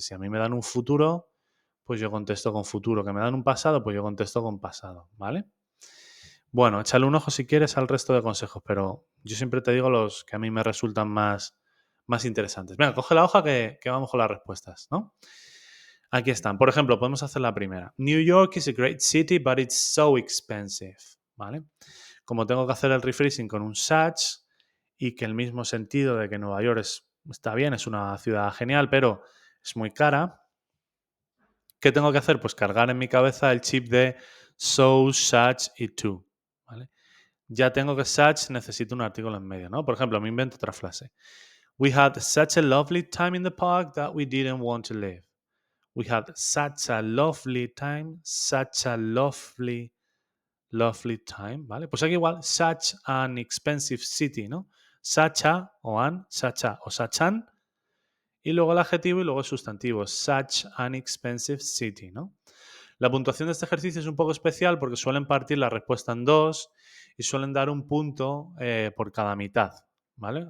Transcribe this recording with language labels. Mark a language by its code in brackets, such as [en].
[es] Si a mí me dan un futuro, pues yo contesto con futuro. Que me dan un pasado, pues yo contesto con pasado, ¿vale? Bueno, échale un ojo si quieres al resto de consejos, pero yo siempre te digo los que a mí me resultan más interesantes. Venga, coge la hoja que vamos con las respuestas, ¿no? Aquí están. Por ejemplo, podemos hacer la primera. [en] New York is a great city, but it's so expensive. [es] ¿Vale? Como tengo que hacer el rephrasing con un such y que el mismo sentido de que Nueva York está bien, es una ciudad genial, pero es muy cara, ¿qué tengo que hacer? Pues cargar en mi cabeza el chip de so, such y to. ¿Vale? Ya tengo que such, necesito un artículo en medio, ¿no? Por ejemplo, me invento otra frase. [en] We had such a lovely time in the park that we didn't want to leave. We had such a lovely time, such a lovely lovely time, ¿vale? [es] Pues aquí igual, [en] such an expensive city, [es] ¿no? Such a o an, such a o such an, y luego el adjetivo y luego el sustantivo, such an expensive city, ¿no? La puntuación de este ejercicio es un poco especial porque suelen partir la respuesta en dos y suelen dar un punto por cada mitad, ¿vale?